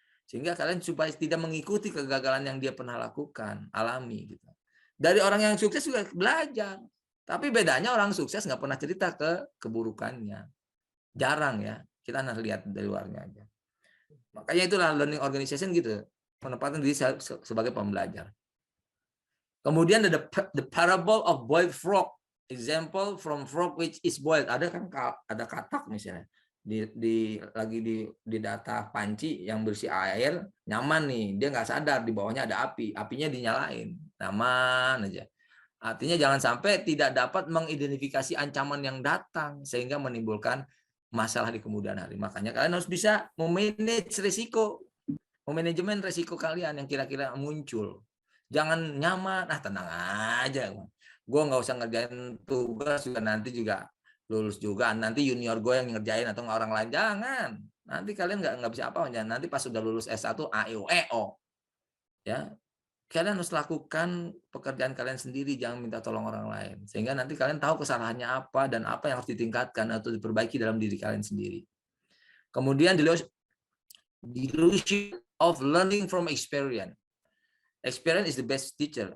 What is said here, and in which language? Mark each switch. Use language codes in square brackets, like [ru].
[id] Sehingga kalian supaya tidak mengikuti kegagalan yang dia pernah lakukan, alami gitu. Dari orang yang sukses juga belajar. Tapi bedanya orang sukses nggak pernah cerita keburukannya. Jarang ya, kita harus lihat dari luarnya aja. Makanya itulah learning organization gitu, menempatkan diri sebagai pembelajar. Kemudian ada [en] the parable of boiled frog, example from frog which is boiled. [id] Ada kan ada katak misalnya lagi di data panci yang bersih air, nyaman nih, dia nggak sadar di bawahnya ada api, apinya dinyalain, nyaman aja. Artinya jangan sampai tidak dapat mengidentifikasi ancaman yang datang sehingga menimbulkan masalah di kemudian hari. Makanya kalian harus bisa memanage risiko, memanajemen risiko kalian yang kira-kira muncul. Jangan nyaman, tenang aja. Gue nggak usah ngerjain tugas juga, nanti juga lulus juga. Nanti junior gue yang ngerjain atau orang lain. Jangan. Nanti kalian nggak bisa apa. Nanti pas sudah lulus S1, AEO. Ya, kalian harus lakukan pekerjaan kalian sendiri. Jangan minta tolong orang lain. Sehingga nanti kalian tahu kesalahannya apa dan apa yang harus ditingkatkan atau diperbaiki dalam diri kalian sendiri. Kemudian [en] delusion of learning from experience. Experience is the best teacher.